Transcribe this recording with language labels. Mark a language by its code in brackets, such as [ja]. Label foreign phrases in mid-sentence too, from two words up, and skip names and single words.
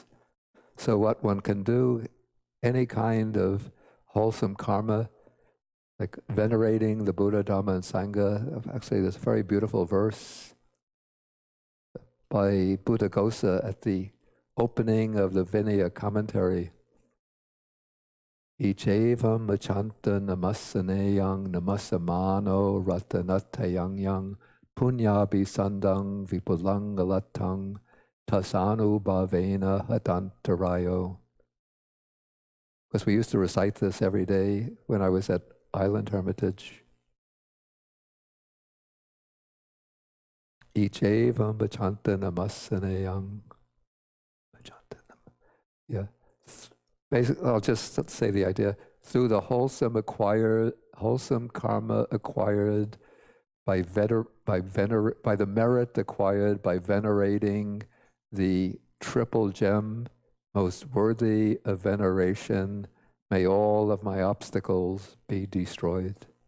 [en] So what one can do, any kind of wholesome karma, like venerating the Buddha, Dhamma, and Sangha. Actually, there's a very beautiful verse by Buddhaghosa at the opening of the Vinaya commentary. [pi] Ichevam machanta namasaneyang namasamano ratanatayang yang punyabi sandang vipulang alatang tasanu bhavena hadantarayo. [en] Because we used to recite this every day when I was at Island Hermitage. [pi] Ichevam bachanta namasaneyang. [en] Yeah. Basically, I'll just say the idea. Through the wholesome karma acquired by the merit acquired by venerating the triple gem, most worthy of veneration, may all of my obstacles be destroyed.